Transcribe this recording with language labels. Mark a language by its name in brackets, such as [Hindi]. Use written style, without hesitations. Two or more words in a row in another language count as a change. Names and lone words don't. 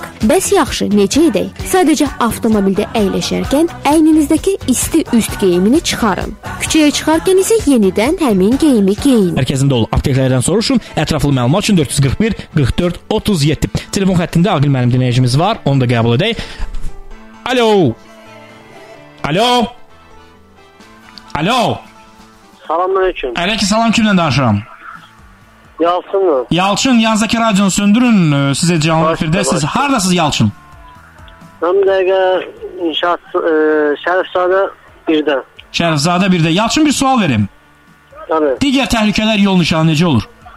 [Azerbaijani] Bəs yaxşı, necə edək? Sadəcə avtomobildə əyləşərkən əyninizdəki isti üst geyimini çıxarın. Küçəyə çıxarkən isə yenidən həmin geyimi geyin. Mərkəzində ol. Apteklərdən soruşun. Ətraflı məlumat üçün 441 44 37. Telefon xəttində Aqil müəllim dinləyicimiz var. Onu da qəbul edək. Alo. Alo. Alo. Salamünaleyküm. Aleykümsalam, kimlə danışıram? Yalçın mı? Yalçın, yanınızdakı radionu söndürün. Sizə canlı efirdəsiniz. Haradasınız Yalçın? Mən bir dəqiqə inşaat Şərifzadə 1-də. Şərifzadə 1-də. Yalçın, bir sual verim. Tabii. Digər təhlükələr yol nişanı necə olur?